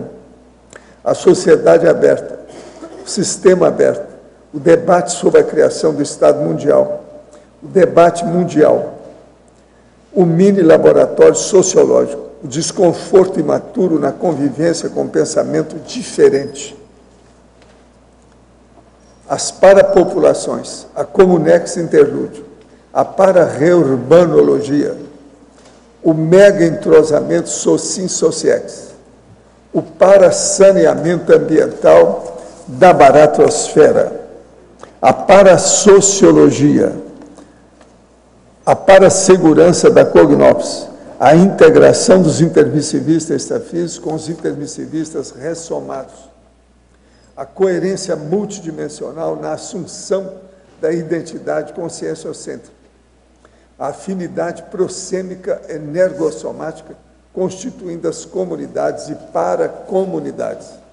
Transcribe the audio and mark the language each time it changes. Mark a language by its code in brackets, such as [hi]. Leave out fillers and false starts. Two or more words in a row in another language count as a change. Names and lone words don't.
[pt] A sociedade aberta, o sistema aberto, o debate sobre a criação do Estado mundial, o debate mundial, o mini-laboratório sociológico, o desconforto imaturo na convivência com pensamento diferente. As parapopulações, a comunex interlúdio, a para-reurbanologia, o mega-entrosamento socin-sociex, o para-saneamento ambiental da baratrosfera, a para-sociologia, a para-segurança da Cognópolis, a integração dos intermissivistas extrafísicos com os intermissivistas ressomados, a coerência multidimensional na assunção da identidade conscienciocêntrica, a afinidade prosêmica energossomática constituindo as comunidades e paracomunidades.